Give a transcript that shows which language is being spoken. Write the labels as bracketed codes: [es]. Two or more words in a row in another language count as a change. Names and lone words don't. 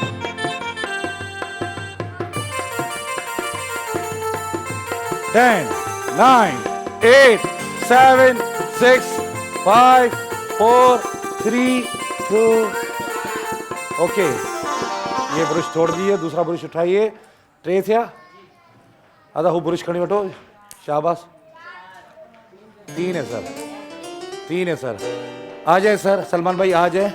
[ur] Ten, 9, 8, 7, 6, 5, 4, 3, 2। اوکے، یہ برش چھوڑ دیے، دوسرا برش اٹھائیے. [sd] 3 थिया, आधा हू ब्रश खणी वठो, शाबाश। [ur] 3 ہے سر، 3 ہے سر. آ جائے سر، سلمان بھائی آ جائے.